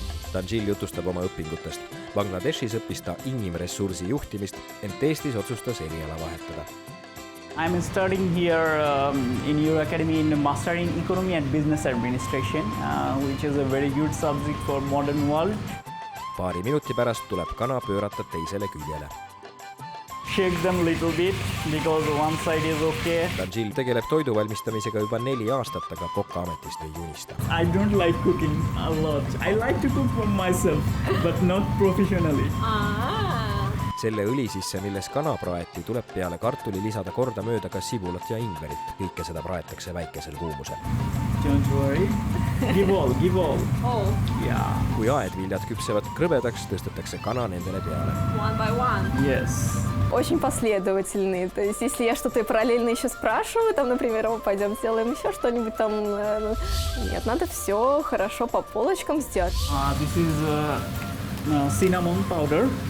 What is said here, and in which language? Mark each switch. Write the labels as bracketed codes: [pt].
[et] Tanjil jutustab oma õpingutest. Bangladeshis õppis ta inimressursi juhtimist, ent Eestis otsustas eriala vahetada. [en] I'm studying here in Euro Academy in Master in Economy and Business Administration, which is a very good subject for modern world. [et] Paari minuti pärast tuleb kana pöörata teisele küljele. [en] Shake them little bit because one side is okay. [et] Tanjil tegeleb toidu valmistamisega juba 4 aastat, aga kokaametist ei unista. [en] I don't like cooking a lot. I like to cook for myself, but not professionally. [et] Selle õli sisse, milles kana praeti, tuleb peale kartuli lisada kordamööda ka sibulat ja ingverit. Kõike seda praetakse väikesel kuumusel. [en] Don't worry. Give all. Oh. Yeah. [et] Kui aedviljad küpsevad krõbedaks, tõstetakse kana nendele peale. [en] One by one. Yes. [ru] Очень последовательные. То есть, если я что-то параллельно еще спрашиваю, там, например, пойдем сделаем еще что-нибудь там. Нет, надо все хорошо по полочкам сделать. [en] This is cinnamon powder.